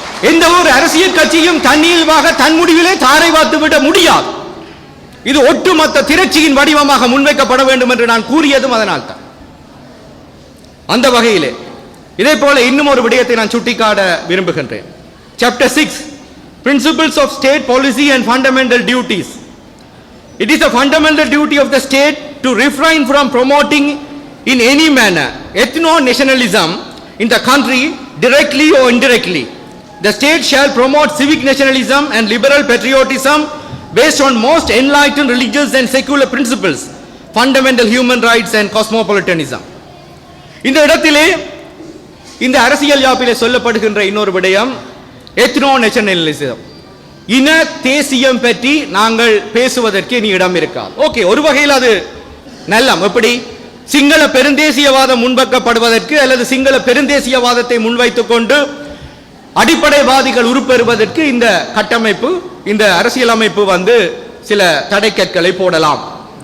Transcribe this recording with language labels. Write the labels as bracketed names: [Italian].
[Tamil] எந்த ஒரு அரசியல் கட்சியும் தன்னியல்பாக தன் முடிவிலே தாரை வார்த்து விட முடியாது. இது ஒட்டுமொத்த திரட்சியின் வடிவமாக முன்வைக்கப்பட வேண்டும் என்று நான் கூறியதும் அதனால் தான். அந்த வகையிலே இதே போல இன்னும் ஒரு விடயத்தை நான் சுட்டிக்காட்ட விரும்புகின்றேன். [English] Chapter 6, Principles of State Policy and Fundamental Duties. It is a fundamental duty of the state to refrain from promoting in any manner ethno-nationalism in the country, directly or indirectly. The state shall promote civic nationalism and liberal patriotism based on most enlightened religious and secular principles, fundamental human rights and cosmopolitanism. [Tamil] இந்த இடத்திலே இந்த அரசியல் யாப்பிலே சொல்லப்படுகின்ற இன்னொரு விடயம் ethno-nationalism. இன தேசியம் பற்றி நாங்கள் பேசுவதற்கு நீ இடம் இருக்காது. ஓகே, ஒரு வகையில் அது நல்லம். எப்படி சிங்கள பெருந்தேசியவாதம் முன்வைக்கப்படுவதற்கு அல்லது சிங்கள பெருந்தேசியவாதத்தை முன்வைத்துக் கொண்டு அடிப்படைவாதிகள் உருப்பெறுவதற்கு இந்த கட்டமைப்பு, இந்த அரசியல் அமைப்பு சில தடைக்கற்களை போடலாம்.